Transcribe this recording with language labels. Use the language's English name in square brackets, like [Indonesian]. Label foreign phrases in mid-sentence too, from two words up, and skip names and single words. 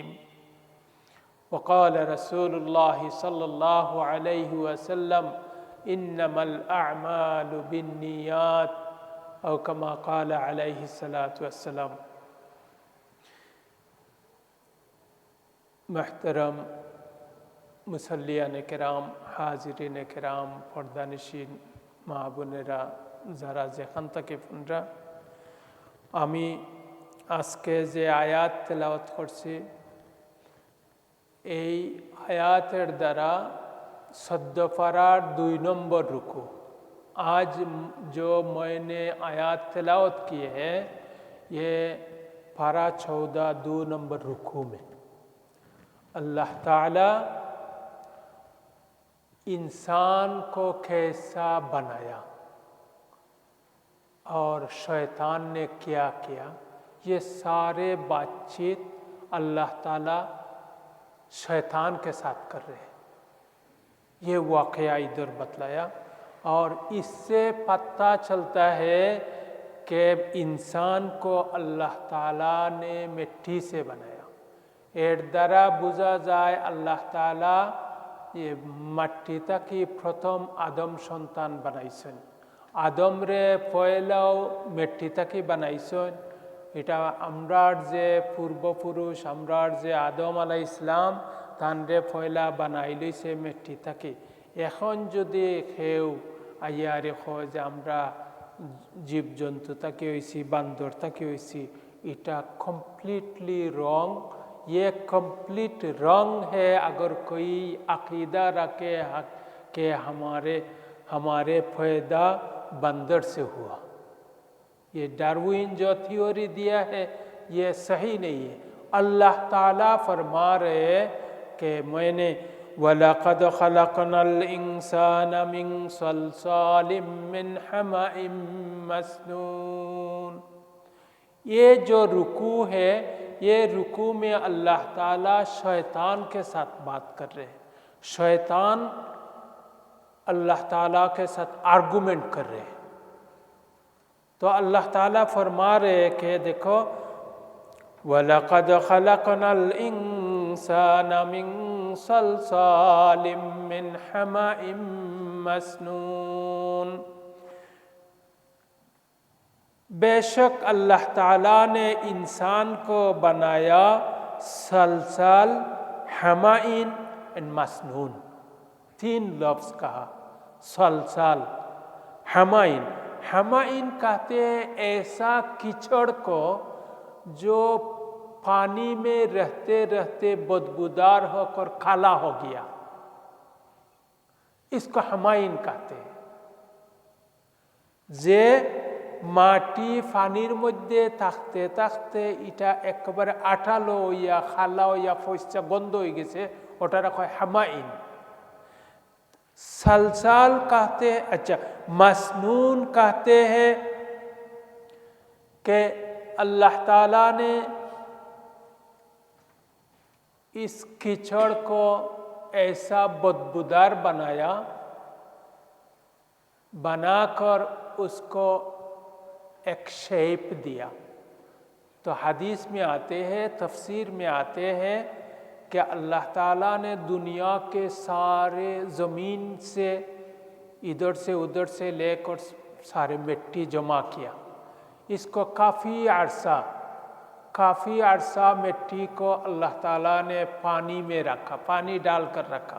[Arabic] وقال رسول الله صلى الله عليه وسلم إنما الأعمال بالنيات أو كما قال عليه الصلاة والسلام. [Urdu] محترم মুসল্লিয়ান کرام، [Bangla] হাজিরিন کرام, পর্দানিশীন মা বোনেরা, যারা যেখান থেকে শুনরা, আমি আজকে যে আয়াত তেলাওয়াত করছি এই আয়াতের দ্বারা 14 পারার 2 নম্বর রুকু [Urdu] آج جو میں نے آیات تلاوت کی ہے یہ پارہ 14 2 نمبر رکوع میں اللہ تعالی انسان کو کیسا بنایا اور شیطان نے کیا کیا، یہ سارے بات چیت اللہ تعالیٰ شیطان کے ساتھ کر رہے ہیں۔ یہ واقعہ ادھر بتلایا اور اس سے پتہ چلتا ہے کہ انسان کو اللہ تعالیٰ نے مٹی سے بنایا۔ [Bangla] এর দ্বারা বোঝা যায় আল্লাহ তাআলা মাটি থেকে প্রথম আদম সন্তান বানাইছেন। আদমরে পয়লাও মাটি থেকে বানাইছেন। এটা আমরার যে পূর্বপুরুষ আমরার যে আদম আলাইহিস সালাম তানরে পয়লা বানাই লইছে মাটি থেকে। এখন যদি কেউ আইয়ারে কয় যে আমরা জীবজন্তু থেকে হইছি বান্দর থেকে হইছি, এটা [English] completely wrong. [Urdu] یہ [English] complete wrong [Urdu] ہے اگر کوئی عقیدہ رکھے کہ ہمارے پیدا بندر سے ہوا۔ یہ ڈاروین جو تھیوری دیا ہے یہ صحیح نہیں ہے۔ اللہ تعالیٰ فرما رہے ہیں کہ میں نے [Arabic] وَلَقَدْ خَلَقْنَا الْإِنسَانَ مِنْ صَلْصَالٍ مِّنْ حَمَإٍ مَّسْنُونٍ۔ [Urdu] یہ جو رکوع ہے یہ رکوع میں اللہ تعالیٰ شیطان کے ساتھ بات کر رہے ہیں۔ شیطان اللہ تعالیٰ کے ساتھ آرگومنٹ کر رہے ہیں۔ تو اللہ تعالیٰ فرما رہے ہیں کہ دیکھو [Arabic] وَلَقَدْ خَلَقْنَا الْإِنسَانَ مِنْ صَلْصَالٍ مِّنْ حَمَإٍ مَّسْنُونٍ۔ [Urdu] بے شک اللہ تعالیٰ نے انسان کو بنایا سلسال، حمائن اور مسنون، 3 لفظ کہا۔ سلسال، حمائن۔ حمائن کہتے ہیں ایسا کیچڑ کو جو پانی میں رہتے رہتے بدبودار ہو کر کالا ہو گیا، اس کو حمائن کہتے ہیں۔ [Bangla] মাটি পানির মধ্যে থাকতে থাকতে এটা একেবারে আঠালো হইয়া খালা হইয়া ফসা গন্ধ হয়ে গেছে, ওটারা কয় হামাইন। [Urdu] سلسال کہتے ہیں، اچھا مسنون کہتے ہیں کہ اللہ تعالیٰ نے اس کیچڑ کو ایسا بدبودار بنایا، بنا کر اس کو ایک شیپ دیا. تو حدیث میں آتے ہیں، تفسیر میں آتے ہیں کہ اللہ تعالیٰ نے دنیا کے سارے زمین سے ادھر سے ادھر سے لے کر سارے مٹی جمع کیا۔ اس کو کافی عرصہ مٹی کو اللہ تعالیٰ نے پانی میں رکھا، پانی ڈال کر رکھا۔